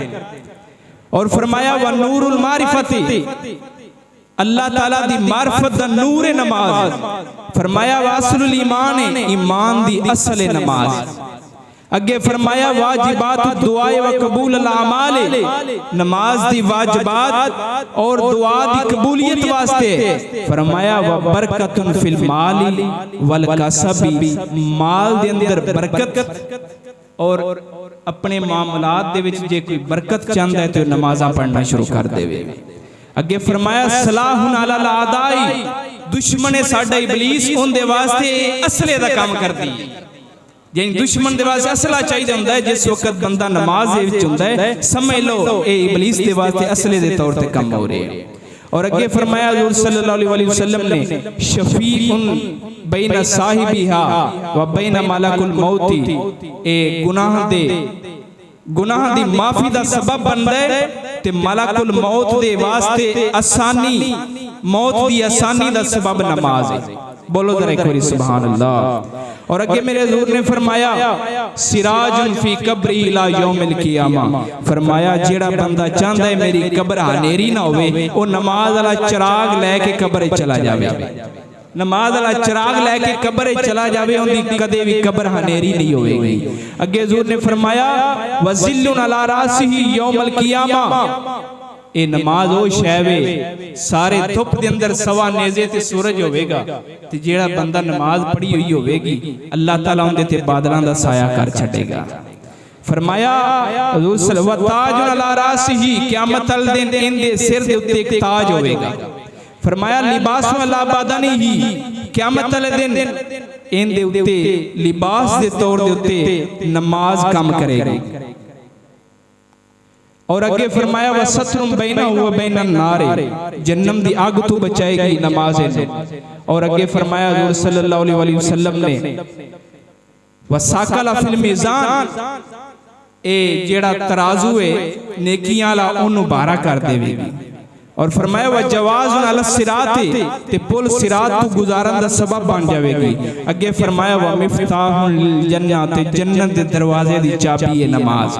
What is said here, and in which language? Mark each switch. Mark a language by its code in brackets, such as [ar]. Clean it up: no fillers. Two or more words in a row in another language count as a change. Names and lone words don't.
[pa] اور فرمایا [ar] ونور المعرفة, [pa] اللہ تعالیٰ دی معرفت دا نور ہے نماز. फरमाया [ar] وأصل الإيمان, [pa] ایمان دی اصل ہے نماز. اگے فرمایا [ar] واجبات دعاء وقبول أعمال, [pa] نماز دی واجبات اور دعا دی قبولیت واسطے. फरमाया [ar] وبركة في المال والكسب, [pa] مال دے اندر برکت اور اپنے معاملات دے وچ جے کوئی برکت چاہتا ہے تو نمازاں پڑھنا شروع کر دیوے. اگے فرمایا [ar] سلاح على الأعداء, [pa] دشمن ساڈا ابلیس اوندے واسطے اسلے دا کام کردی. جن دشمن دے واسطے اسلہ چاہیدا ہوندا ہے، جس وقت بندہ نماز دے وچ ہوندا ہے سمجھ لو یہ ابلیس دے واسطے اسلے دے طور تے کم ہو رہے ہیں. اور اگے فرمایا حضور [ar] صلى الله عليه وسلم [pa] نے [ar] شفيع بين صاحبها وبين ملك الموت, [pa] اے گناہ دی معافی دا سبب بندا ہے تے ملک الموت دے واسطے آسانی، موت دی آسانی دا سبب نماز ہے. بولو ذرا اک بار [ar] سبحان الله. [pa] اور اگے میرے حضور نے فرمایا [ar] سراج في قبره إلى يوم القيامة, [pa] فرمایا جیہڑا بندہ چاہتا ہے میری قبر ہنیری نہ ہووے وہ نماز والا چراغ لیکے قبر چلا جاوے، نماز والا چراغ لیکے قبر چلا جاوے، اُن کی کدے وی قبر ہنیری نہیں ہوگی. اگے حضور نے فرمایا [ar] وظل على رأسه يوم القيامة, [pa] اے نماز او شے وے سارے دھپ دے اندر سوا نیزے تے سورج ہووے گا تے جیہڑا بندہ نماز پڑھی ہوئی ہووے گی اللہ تعالیٰ اوندے تے بادلاں دا سایہ کر چھڈے گا. فرمایا حضور [ar] صلى الله تاج على رأسه, [pa] قیامت ال دن اوندے سر دے اتے اک تاج ہووے گا. फरमाया [ar] لباس على بدنه, [pa] قیامت ال دن اوندے اتے لباس دے طور دے اتے نماز کام کرے گی. اور اگے فرمایا [ar] وستر بينه وبين النار, [pa] جہنم دی اگ تو بچائے گی نماز نے. اور اگے فرمایا حضور [ar] صلى الله عليه وسلم ने وثقل في الميزان, [pa] اے جیہڑا ترازو ہے نیکیاں والا اونوں بھارا کر دیوے گی. اور فرمایا [ar] وجواز على الصراط, [pa] تے پل صراط تو گزارن دا سبب بن جائے گی. اگے فرمایا [ar] ومفتاح الجنة, [pa] تے جنت دے دروازے دی چابی ہے نماز.